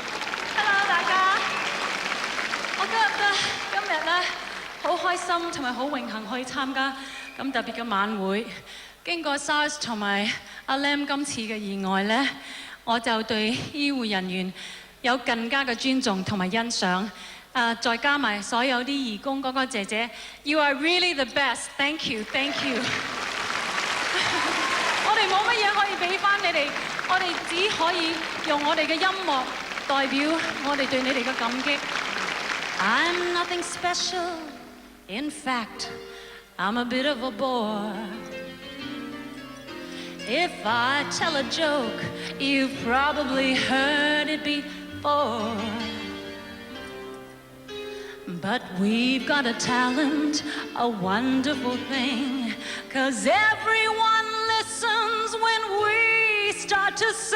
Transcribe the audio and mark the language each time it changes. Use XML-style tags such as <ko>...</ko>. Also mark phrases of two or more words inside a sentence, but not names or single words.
<yue>Hello， 大家，我今日咧好開心同埋好榮幸可以參加咁特別嘅晚會。經過 SARS 同埋阿 Lam 今次嘅意外咧，我就對醫護人員有更加嘅尊重同埋欣賞。再加埋所有啲義工哥哥姐姐 ，</yue> <en>You are really the best. Thank you, thank you 。</en> <yue>我哋冇乜嘢可以俾翻你哋，我哋只可以用我哋嘅音樂代表我哋對你哋嘅感激。</yue> <en>I'm nothing special, in fact, I'm a bit of a bore. If I tell a joke, you've probably heard it before. But we've got a talent, a wonderful thing, 'cause everyone listens when we start to sing.</en>